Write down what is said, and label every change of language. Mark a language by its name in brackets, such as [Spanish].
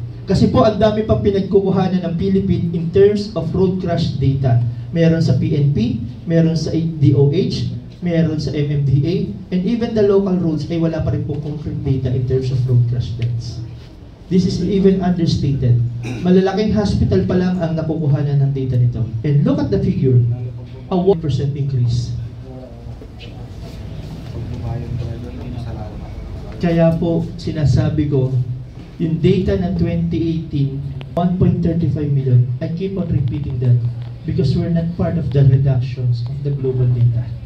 [Filipino] Kasi po ang dami pang pinagkukuhanan ng Philippines [English] in terms of road crash data. [Filipino] Meron sa PNP, meron sa DOH, meron sa MMDA, [English] and even the local roads [Filipino] ay wala pa rin po [English] concrete data in terms of road crash deaths. This is even understated. [Filipino] Malalaking hospital pa lang ang nakukuhanan ng data nito. [English] And look at the figure, a 1% increase. [Filipino] Kaya po, sinasabi ko, yung data ng 2018, [English] 1.35 million, I keep on repeating that because we're not part of the reductions of the global data.